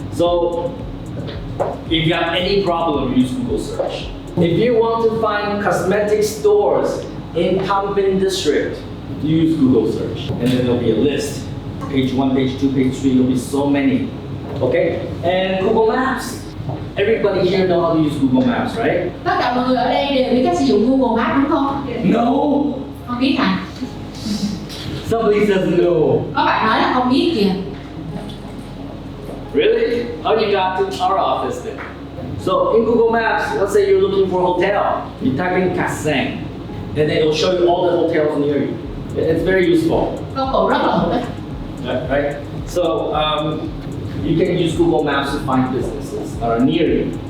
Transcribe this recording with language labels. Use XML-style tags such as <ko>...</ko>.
<en>So if you have any problem, use Google search. If you want to find cosmetic stores in Thông district, use Google search, and then there'll be a list. Page 1, page 2, page 3. There'll be so many. Okay. And Google Maps. Everybody here know how to use Google Maps, right?</en> <vi>tất cả mọi người ở đây đều biết cách sử dụng Google Maps đúng không?</vi> <en>No.</en> <vi>Không biết hả?</vi> <en>Somebody says no.</en> <vi>Có bạn nói là không biết kìa.</vi> <en>Really? How you got to our office then? So in Google Maps, let's say you're looking for a hotel. You type in Cà Seng, and then it'll show you all the hotels near you. It's very useful.</en> <vi>Công cụ rất là hữu ích.</vi> <en>Right? So you can use Google Maps to find businesses that are near you.</en>